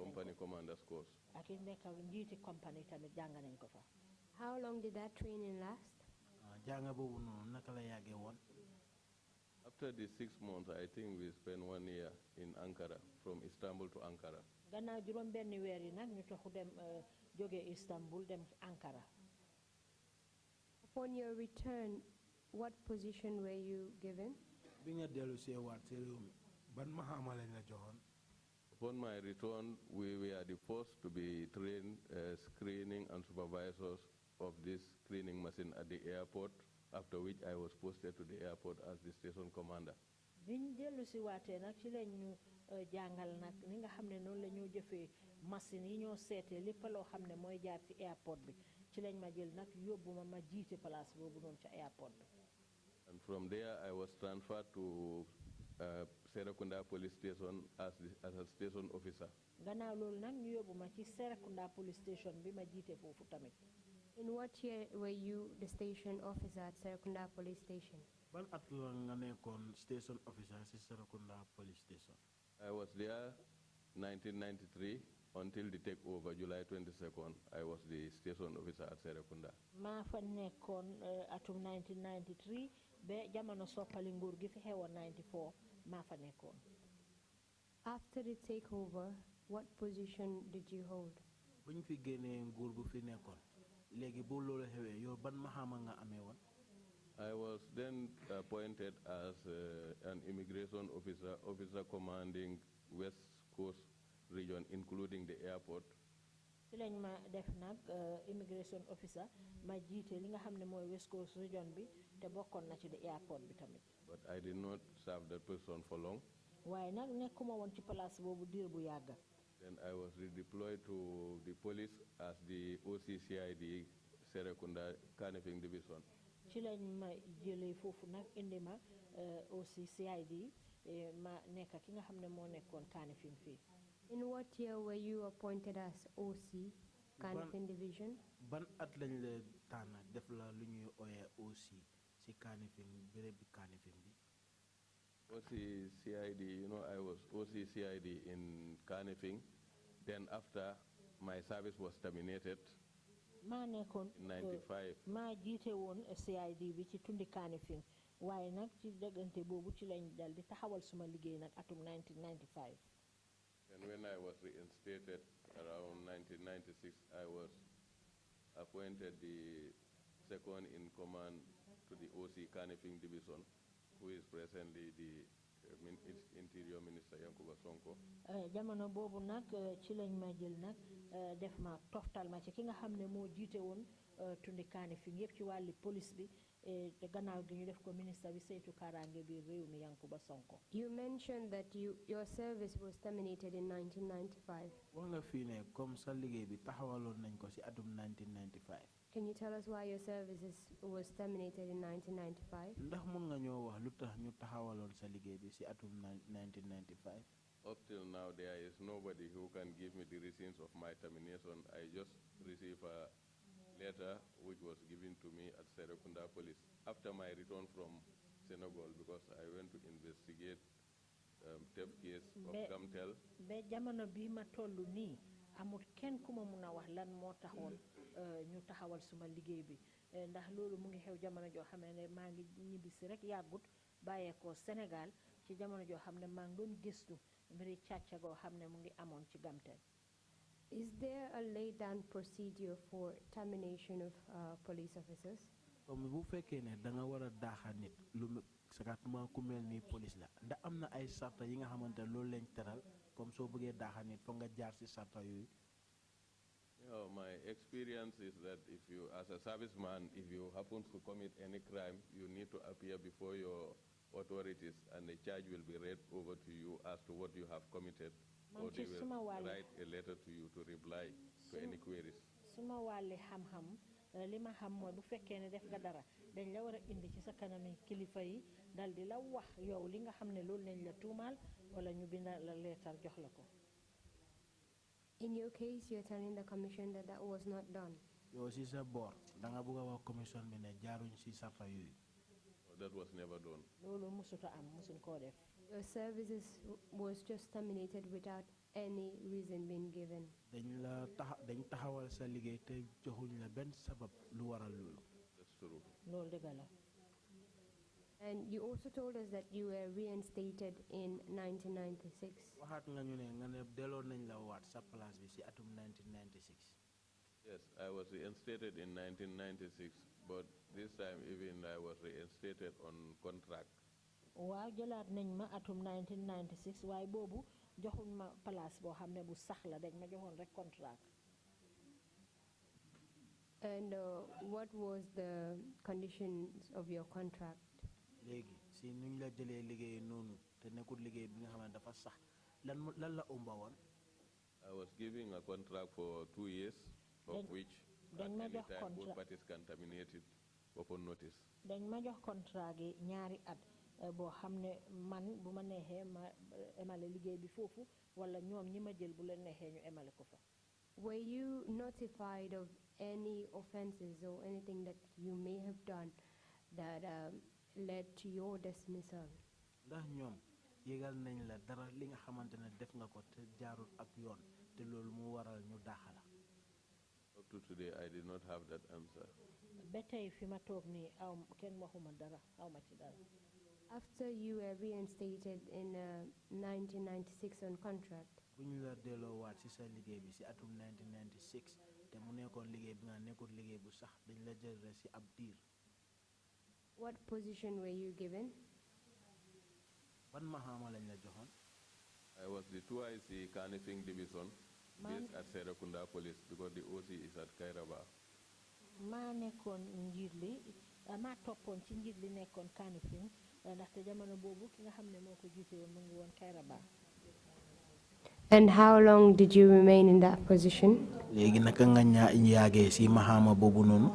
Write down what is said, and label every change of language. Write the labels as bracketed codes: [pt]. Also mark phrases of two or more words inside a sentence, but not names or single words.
[en] Company commanders course. [wo] ak it nekk njiiti compagnie tamit jàng nañ ko fa. [en] How long did that training last? [wo] Jànga boobu noonu naka la yàggee woon? [en] After the 6 months, I think we spent 1 year in Ankara, from Istanbul to Ankara. [wo] gannaaw juróom benni weer yi nag ñu taxu dem jóge Istanbul dem Ankara. [en] Upon your return, what position were you given? [wo] Bi nga dellu see waat si réew mi ban maxaama lañ la joxoon? [en] Upon my return, we were the first to be trained screening and supervisors of this cleaning machine at the airport, after which I was posted to the airport as the station commander. [wo] biñ dellu si waatee nag ci lañ ñu jàngal nag ni nga xam ne noonu la ñoo jëfee machine yi ñoo seetee lépp loo xam ne mooy jaar ci airport bi ci lañ ma jël nag yóbbu ma jiite place boobu noonu ca airport bi. [en] And from there, I was transferred to Serekunda Police Station as a station officer. [wo] gannaaw loolu nag ñu yóbbu ma ci Serekunda Police Station bi ma jiite foofu tamit. [en] In what year were you the station officer at Serekunda Police Station? [wo] Ban at la nga nekkoon [en] station officer [wo] si Serekunda Police Station? [en] I was there 1993 until the takeover, July 22nd. I was the station officer at Serekunda. [wo] maa fa nekkoon atum 1993 ba jamono soppali nguur gi fi xewoon 94 maa fa nekkoon. [en] After the takeover, what position did you hold? [wo] Buñ fi génnee nguur gu fi nekkoon léegi bu loolu xewee yow ban maxaama nga amee woon? [en] I was then appointed as an immigration officer commanding West Coast region, including the airport. [wo] ci lañ ma def nag [en] immigration officer [wo] ma jiite li nga xam ne mooy West Coast region bi te bokkoon na ci [en] the airport [wo] bi tamit. [en] But I did not serve that position for long. [wo] waaye nag nekkuma woon ci place boobu diir bu yàgg. [en] Then I was redeployed to the police as the OCCID Serekunda Kanifing Division. [wo] ci lañ ma jëlee foofu nag indi ma OCCID ma nekk ki nga xam ne moo nekkoon Kanifing fii. [en] In what year were you appointed as OC, Kanifing Division? [wo] Ban at lañ la tànn def la lu ñuy ooyee OC si Kanifing béréb bi Kanifing bi? [en] OCCID, I was OCCID in Kanifing. Then after my service was terminated, [wo] maa nekkoon [en] in 95. [wo] maa jiite woon CID bi ci tundi Kanifing waaye nag ci diggante boobu ci lañ dal di taxawal suma liggéey nag atum 1995. [en] And when I was reinstated around 1996, I was appointed the second in command to the OC Kanifing Division, who is presently the Interior Minister Yankuba Sonko. [wo] Jamono boobu nag ci lañ ma jël nag def ma toftal ma ci ki nga xam ne moo jiite woon tundi Kanifing yëpp ci wàlli police bi te gannaaw gi ñu def ko ministre bi saytu kaaraange bi réew mi Yankuba Sonko. [en] You mentioned that your service was terminated in 1995. [wo] wax nga fii ne comme sa liggéey bi taxawaloon nañ ko ci atum 1995. [en] Can you tell us why your services was terminated in 1995? [wo] ndax mun nga ñoo wax lu tax ñu taxawaloon sa liggéey bi ci atum 1995. [en] Up till now, there is nobody who can give me the reasons of my termination. I just received a letter which was given to me at Serekunda Police after my return from Senegal, because I went to investigate theft case of Gamtel. [wo] Be jamono bi ma tollu nii amul kenn ku ma mun a wax lan moo taxoon ñu taxawal suma liggéey bi ndax loolu mu ngi xew jamono joo xam ne maa ngi ñibbisi rek yàggut bàyyeekoo Sénégal ci jamono joo xam ne maa ngi doon gëstu mbiri càcca goo xam ne mu ngi amoon ci Gamtel. [en] Is there a laid down procedure for termination of police officers? [wo] comme bu fekkee ne da nga war a daaxa nit lu sakatuma ku mel ni police la ndax am na ay sarta yi nga xamante loolu lañ teral comme soo bëggee daaxa nit foog nga jaar ci sarta yooyu. [en] My experience is that if you, as a serviceman, if you happen to commit any crime, you need to appear before your authorities and the charge will be read over to you as to what you have committed, or they will write a letter to you to reply to any queries. [wo] Suma wàlli xam-xam li ma xam mooy bu fekkee ne def nga dara dañ la war a indi ci sa kanami kilifa yi dal di la wax yow li nga xam ne loolu lañ la tuumaal wala ñu binda la leetar jox la ko. [en] In your case, you're telling the commission that that was not done. [wo] yow si sa boor da nga bëgg a wax commission bi ne jaaruñ si sarta yooyu. [en] That was never done. [wo] loolu musuta am musuñ koo def. [en] Your services was just terminated without any reason being given. [wo] dañ taxawal sa liggéey te joxuñ la benn sabab lu waral loolu. [en] That's true. [wo] loolu dëgg la. [en] And you also told us that you were reinstated in 1996. [wo] waxaat nga ñu ne nga ne delloo nañ la waat sa place bi si atum 1996. [en] Yes, I was reinstated in 1996, but this time even I was reinstated on contract. [wo] waaw jëlaat nañ ma atum 1996 waaye boobu joxuñ ma place boo xam ne bu sax la dañ ma joxoon rek contract. [en] And what was the conditions of your contract? [wo] léegi si nuñ la jëlee liggéey noonu te nekkul liggéey bi nga xam ne dafa sax lan la ëmba woon. [en] I was giving a contract for 2 years, of which at any time both parties can terminate it upon notice. [wo] dañ ma jox contrat gi ñaari at boo xam ne man bu ma neexee ma emale liggéey bi foofu wala ñoom ñi ma jël bu leen neexee ñu emale ko fa. [en] Were you notified of any offenses or anything that you may have done that led to your dismissal? [wo] ndax ñoom yégal nañ la dara li nga xamante ne def nga ko te jaarul ak yoon te loolu mu waral ñu daaxala. [en] Up to today, I did not have that answer. [wo] ba tey fi ma toog nii aw kenn waxuma dara aw ma ci dara. [en] After you were reinstated in 1996 on contract, [wo] bu ñu la delloo waat si sa liggéey bi si atum 1996 te mu nekkoon liggéey bi nga nekkul liggéey bu sax dañ la jël rek si ab diir. [en] what position were you given? [wo] ban maxaama lañ la joxoon. [en] I was the 2IC Kanifing Division based at Serekunda Police because the OC is at Kairaba. [wo] maa nekkoon njiit li maa toppoon ci njiit li nekkoon Kanifing ndaxte jamono boobu ki nga xam ne moo ko jiite woon mu ngi woon Kairaba. [en] And how long did you remain in that position? [wo] léegi naka nga yaagee si maxaama boobu noonu.